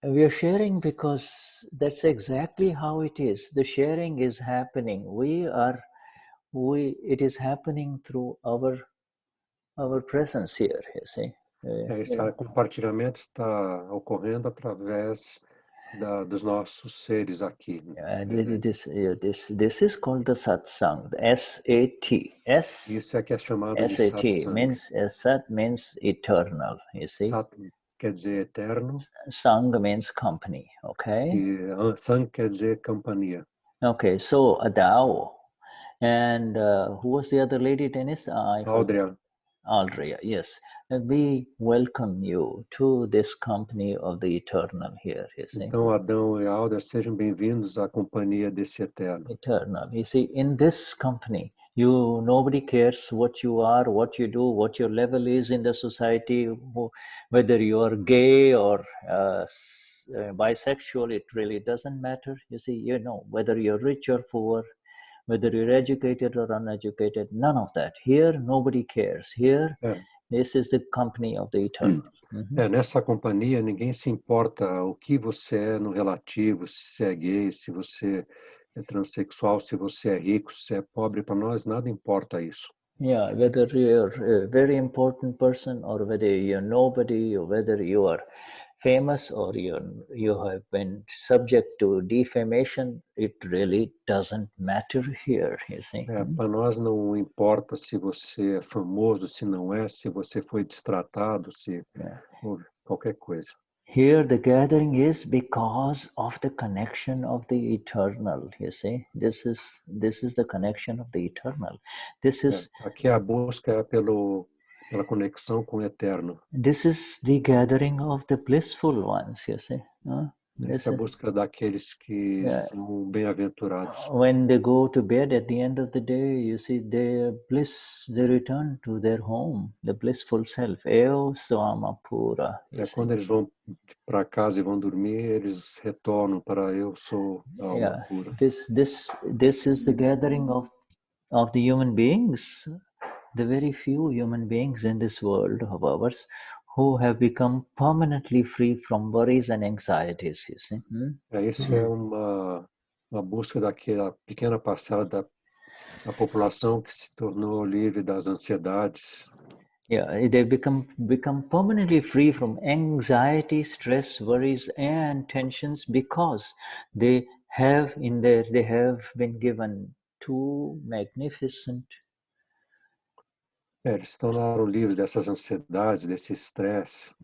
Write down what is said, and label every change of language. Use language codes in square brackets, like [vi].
[en] We're sharing because that's exactly how it is. The sharing is happening. It is happening through our presence here. You see. [pt] Esse compartilhamento está ocorrendo através dos nossos seres aqui. [en] This is called the Satsang, the S-A-T. [pt] Isso é que é chamado de Satsang. [en] Sat means eternal, you see. [pt] Sat quer dizer eterno. [en] Sang means company, okay? [pt] E Sang quer dizer companhia. [en] Okay, so a Tao. And who was the other lady, Dennis? Aldria, yes. We welcome you to this company of the eternal here, you see. [pt] Então, Adão e Aldria, sejam bem-vindos à companhia desse eterno. [en] Eternal. You see, in this company, nobody cares what you are, what you do, what your level is in the society, whether you are gay or bisexual, it really doesn't matter. You see, whether you're rich or poor, whether you're educated or uneducated, none of that. Here, nobody cares. Here, this is the company of the eternal. [pt] Nessa companhia, ninguém se importa o que você é no relativo, se é gay, se você é transexual, se você é rico, se é pobre. Para nós, nada importa isso. [en] Yeah, whether you're a very important person or whether you're nobody or whether you are famous or you have been subject to defamation, it really doesn't matter here, you see. [pt] Para nós não importa se você é famoso, se não é, se você foi destratado, se qualquer coisa. [en] Here the gathering is because of the connection of the eternal, you see. This is the connection of the eternal. [pt] Aqui a busca é pela conexão com o eterno. [en] This is the gathering of the blissful ones, you see. [pt] Essa é a busca daqueles que são bem-aventurados. [en] When they go to bed at the end of the day, you see, their bliss, they return to their home, the blissful self. [pt] Eu sou alma pura. Quando eles vão para casa e vão dormir, eles retornam para eu sou alma pura. [en] This is the gathering of the human beings, the very few human beings in this world of ours who have become permanently free from worries and anxieties, you see. [pt] Isso é uma busca daquela pequena parcela da população que se tornou livre das ansiedades. [en] They become permanently free from anxiety, stress, worries, and tensions because they have been given two magnificent. [pt] Eles se tornaram livres dessas ansiedades, desse estresse.